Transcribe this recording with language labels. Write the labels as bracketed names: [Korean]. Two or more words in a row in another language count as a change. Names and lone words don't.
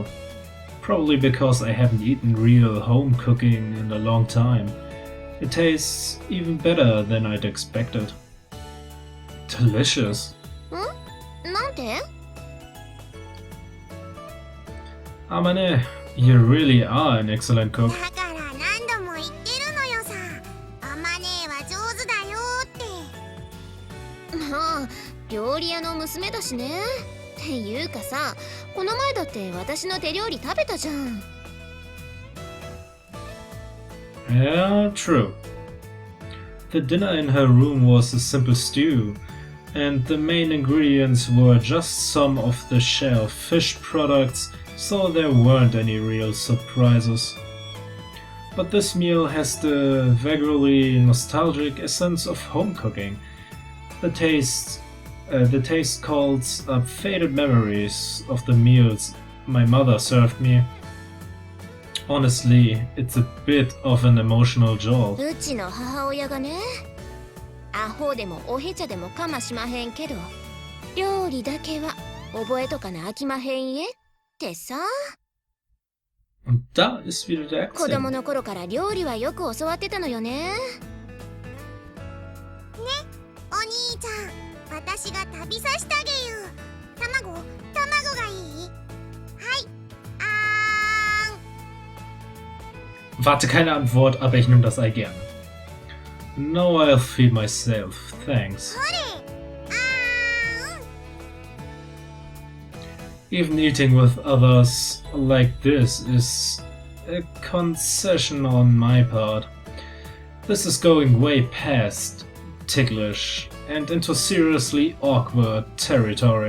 [English] Probably because I haven't eaten real home cooking in a long time. It tastes even better than I'd expected. Delicious. [Japanese] なんて? [English] Amane, you really are an excellent cook. [Japanese] だから何度も言ってるのよさ。アマネは上手だよって。まあ、料理屋の娘だしね。っていうかさ、この前だって私の手料理食べたじゃん。 [English] Yeah, true. The dinner in her room was a simple stew, and the main ingredients were just some of the shelf fish products, so there weren't any real surprises. But this meal has the vaguely nostalgic essence of home cooking. The taste calls up faded memories of the meals my mother served me. Honestly, it's a bit of an emotional jolt. [Japanese] うちの母親がね、アホでもおへちゃでもかましまへんけど、料理だけは覚えとかなあきまへんえってさ。 [German] Und da ist wieder der [Japanese] 子供 [German] Akzent. [Japanese] の頃から料理はよく教わってたのよね。ね、お兄ちゃん、私が食べさせてあげよう。卵がいい？はい。 [German] Warte, keine Antwort, aber ich nehme das Ei gern. [English] No, I'll feed myself, thanks. Even eating with others like this is a concession on my part. This is going way past ticklish and into seriously awkward territory.